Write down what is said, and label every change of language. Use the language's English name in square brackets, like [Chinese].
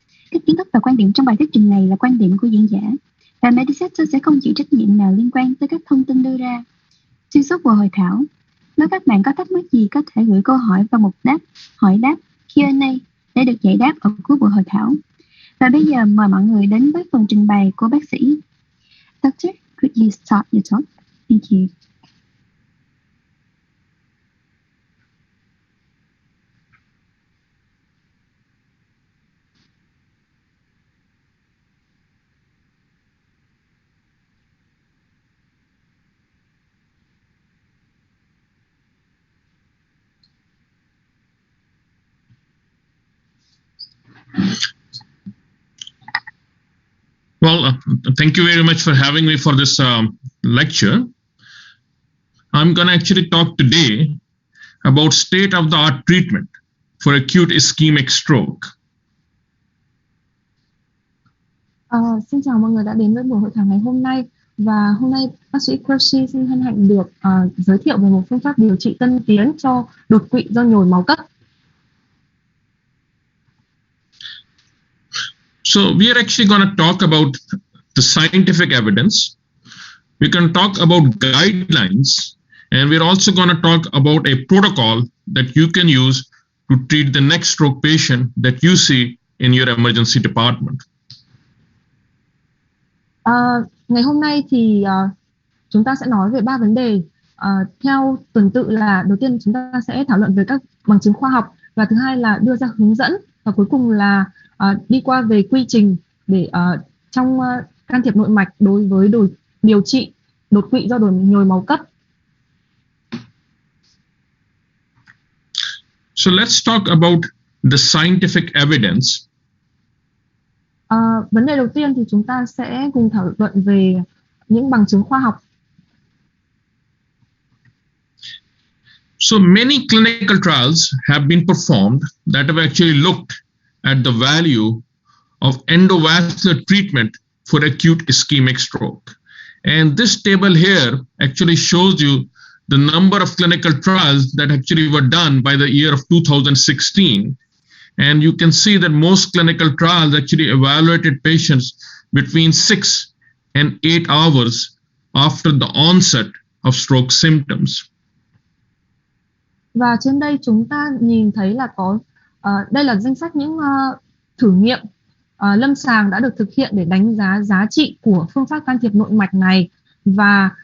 [Vietnamese] Các kiến thức và quan điểm trong bài thuyết trình này là quan điểm của diễn giả, và HaltiI sẽ không chịu trách nhiệm nào liên quan tới các thông tin đưa ra. Xuyên suốt buổi hội thảo, nếu các bạn có thắc mắc gì có thể gửi câu hỏi vào mục hỏi đáp Q&A để được giải đáp ở cuối buổi hội thảo. Và bây giờ mời mọi người đến với phần trình bày của bác sĩ. [English] Doctor, could you start your talk? Thank you. Well, thank you very much for having me for this lecture. I'm going to actually talk today about state-of-the-art treatment for acute ischemic stroke. [Vietnamese] Xin chào mọi người đã đến với buổi hội thảo ngày hôm nay. Và hôm nay bác sĩ Qureshi xin hân hạnh được giới thiệu về một phương pháp điều trị tân tiến cho đột quỵ do nhồi máu cấp. [English] So we are actually going to talk about the scientific evidence. We can talk about guidelines, and we're also going to talk about a protocol that you can use to treat the next stroke patient that you see in your emergency department. [Vietnamese] Ngày hôm nay thì chúng ta sẽ nói về 3 vấn đề. Theo tuần tự là đầu tiên chúng ta sẽ thảo luận về các bằng chứng khoa học, và thứ hai là đưa ra hướng dẫn, và cuối cùng là đi qua về quy trình để trong can thiệp nội mạch đối với điều trị đột quỵ do nhồi máu cấp. [English] So let's talk about the scientific evidence. [Vietnamese] Vấn đề đầu tiên thì chúng ta sẽ cùng thảo luận về những bằng chứng khoa học. [English] So many clinical trials have been performed that have actually looked at the value of endovascular treatment for acute ischemic stroke. And this table here actually shows you the number of clinical trials that actually were done by the year of 2016. And you can see that most clinical trials actually evaluated patients between 6 and 8 hours after the onset of stroke symptoms. [Vietnamese] Và trên đây chúng ta nhìn thấy là có đây là danh sách những thử nghiệm lâm sàng đã được thực hiện để đánh giá giá trị của phương pháp can thiệp nội mạch này, và